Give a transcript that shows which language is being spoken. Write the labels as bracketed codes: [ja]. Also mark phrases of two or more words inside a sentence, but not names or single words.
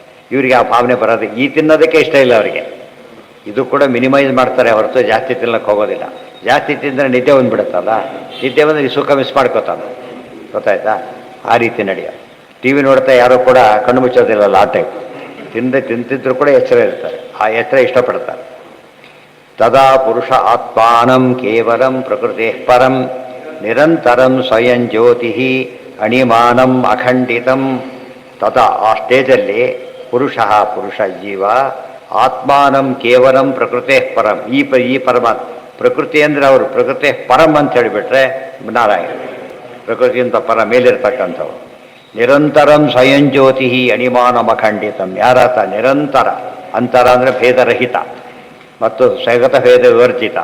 [kn] ಇವರಿಗೆ ಆ ಭಾವನೆ ಬರೋದು, ಈ ತಿನ್ನೋದಕ್ಕೆ ಇಷ್ಟ ಇಲ್ಲ ಅವರಿಗೆ. ಇದು ಕೂಡ ಮಿನಿಮೈಸ್ ಮಾಡ್ತಾರೆ ಹೊರತು ಜಾಸ್ತಿ ತಿನ್ನಕ್ಕೆ ಹೋಗೋದಿಲ್ಲ. ಜಾಸ್ತಿ ತಿಂದರೆ ನಿದ್ದೆ ಬಂದುಬಿಡುತ್ತಲ್ಲ, ನಿದ್ದೆ ಬಂದರೆ ಈ ಸುಖ ಮಿಸ್ ಮಾಡ್ಕೋತಾನೆ, ಗೊತ್ತಾಯ್ತಾ? ಆ ರೀತಿ ನಡೆಯೋ. ಟಿ ವಿ ನೋಡ್ತಾ ಯಾರೂ ಕೂಡ ಕಣ್ಣು ಮುಚ್ಚೋದಿಲ್ಲಲ್ಲ, ಆ ಟೈಪ್. ತಿಂತಿದ್ರು ಕೂಡ ಎಚ್ಚರ ಇರ್ತಾರೆ, ಆ ಎಚ್ಚರ ಇಷ್ಟಪಡ್ತಾರೆ. [sa] ತದಾ ಪುರುಷ ಆತ್ಮಾನಂ ಕೇವಲಂ ಪ್ರಕೃತಿ ಪರಂ ನಿರಂತರಂ ಸ್ವಯಂ ಜ್ಯೋತಿ ಅಣಿಮಾನಂ ಅಖಂಡಿತಂ. [kn] ತದಾ ಆ ಸ್ಟೇಜಲ್ಲಿ ಪುರುಷ ಜೀವ [sa] ಆತ್ಮಾನಂ ಕೇವಲಂ ಪ್ರಕೃತಿ ಪರಂ, [kn] ಈ ಪರಮಾತ್ಮ ಪ್ರಕೃತಿ ಅಂದರೆ ಅವರು ಪ್ರಕೃತಿ ಪರಂ ಅಂತ ಹೇಳಿಬಿಟ್ರೆ ನಾರಾಯಣ, ಪ್ರಕೃತಿಯಿಂದ ಪರ ಮೇಲಿರ್ತಕ್ಕಂಥವ್ರು. [sa] ನಿರಂತರಂ ಸ್ವಯಂ ಜ್ಯೋತಿ ಅಣಿಮಾನಂ ಅಖಂಡಿತಂ. [kn] ಯಾರಾತ? ನಿರಂತರ, ಅಂತರ ಅಂದರೆ ಭೇದರಹಿತ ಮತ್ತು ಸ್ವಗತ ಭೇದ ವಿವರ್ಜಿತ.